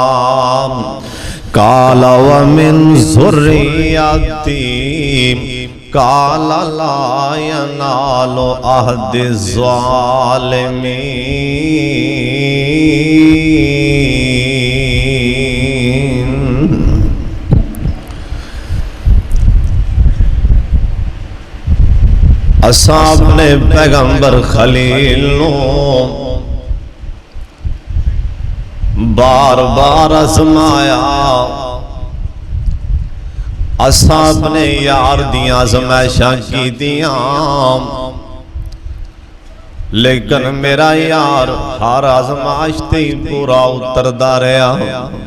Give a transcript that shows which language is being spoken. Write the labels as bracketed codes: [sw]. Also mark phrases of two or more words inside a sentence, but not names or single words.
[ar] قال ومن ذريتي قال لا ينال عهدي الظالمين. [pa] اساں اپنے پیغمبر خلیل نوں بار بار آزمایا، اساں اپنے یار دیاں آزمائشاں کیتیاں، لیکن میرا یار ہر آزمائش تے ای پورا اتردا رہیا.